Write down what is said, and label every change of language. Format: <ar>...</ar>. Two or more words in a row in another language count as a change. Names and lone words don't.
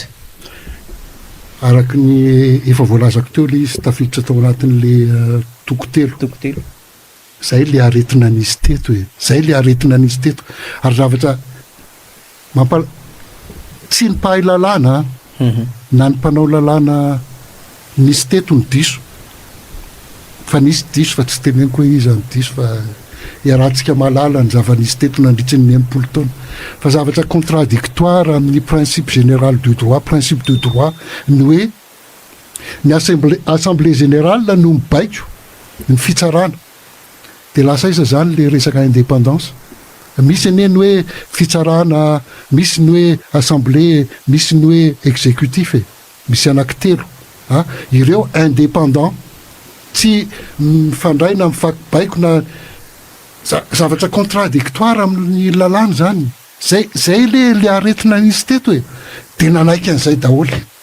<mg>araky ny efa voalazako teo le izy tafiditra tao anatin'le tokotelo zay le aretina anisy teto ary zavatra tsy ny mpahay lalàna na ny mpanao lalàna nisy teto ny diso fa nisy diso fa tsy teneniko hoe izy any diso fa iarahantsika malala ny zava-nisy teto nandritsy ny 90 taona fa zavatra contradictoire amin'ny</mg> <fr>principe général du droit principe de droit</fr> <mg>ny hoe ny assemblée générale no mibaiko ny fitsarana de lasa iza zany le resaka indépendance misy ane ny hoe fitsarana misy ny hoe assemblée misy ny hoe exécutif misy anankitelo ireo indépendant tsy mifandray na mifakibaiko na zavatra contradictoire amin'ny lalàna zany zay le aretina nisy teto de nanaiky an'izay daholo</mg>